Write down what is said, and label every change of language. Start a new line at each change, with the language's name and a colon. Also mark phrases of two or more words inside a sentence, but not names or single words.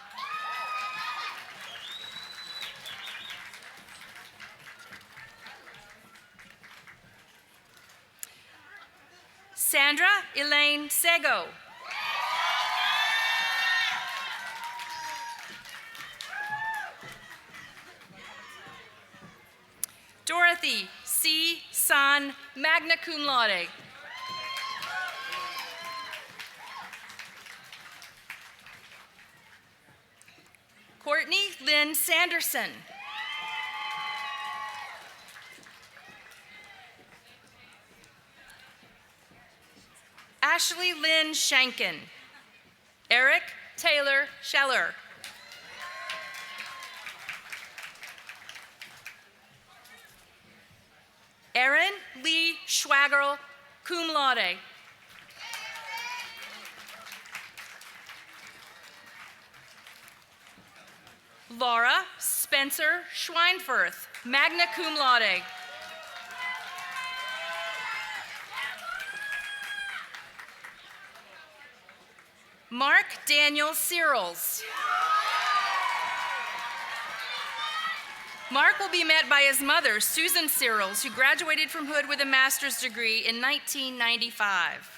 English: Sandra Elaine Sego. Dorothy C. San, magna cum laude. Courtney Lynn Sanderson. Ashley Lynn Shankin. Eric Taylor Scheller. Erin Lee Schwagerl, cum laude. Laura Spencer Schweinfurth, magna cum laude. Mark Daniel Searles. Mark will be met by his mother, Susan Searles, who graduated from Hood with a master's degree in 1995.